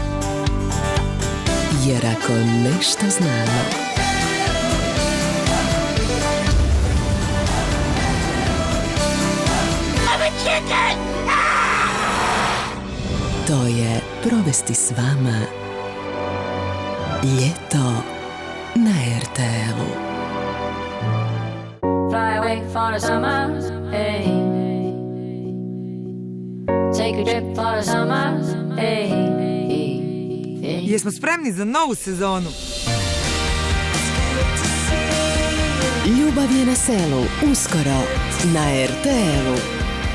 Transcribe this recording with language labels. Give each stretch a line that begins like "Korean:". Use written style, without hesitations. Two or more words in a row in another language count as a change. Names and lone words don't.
Croatian: Jer ako nešto znamo, to je provesti s vama ljeto na RTL-u.
English: Fly away for the summer, hey. Take a trip for the summer, hey, hey.
Croatian: Jesmo spremni za novu sezonu? Ljubav je na selu, uskoro na RTL-u.